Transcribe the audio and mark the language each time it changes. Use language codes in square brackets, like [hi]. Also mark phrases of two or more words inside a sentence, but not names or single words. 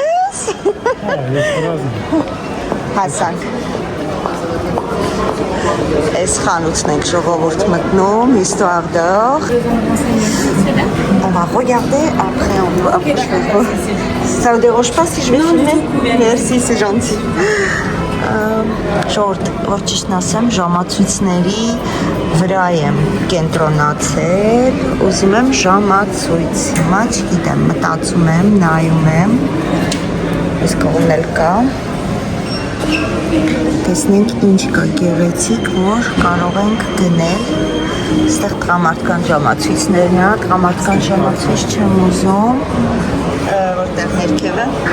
[hy] Գնաս։ Ես ռազմ։ Հասանք։ Այս խանութն ենք ժողովուրդ մտնում, histoire d'or. [fr] On va regarder après on va. Ça vous dérange pas si je vais filmer? Merci, c'est gentil. [hy] Ժողովուրդ, որ ճիշտն ասեմ, ժամացույցների վրա եմ կենտրոնացել, ուզում եմ ժամացույց, հիմա չգիտեմ, մտածում եմ, նայում եմ, այս կողմն էլ կա, տեսնենք ինչ կա գեղեցիկ, որ կարող ենք գնել, այստեղ տղամարդկան ժամացույցներն է, տղամարդկան ժամացույց չեմ ուզում, որտեղ ներքևը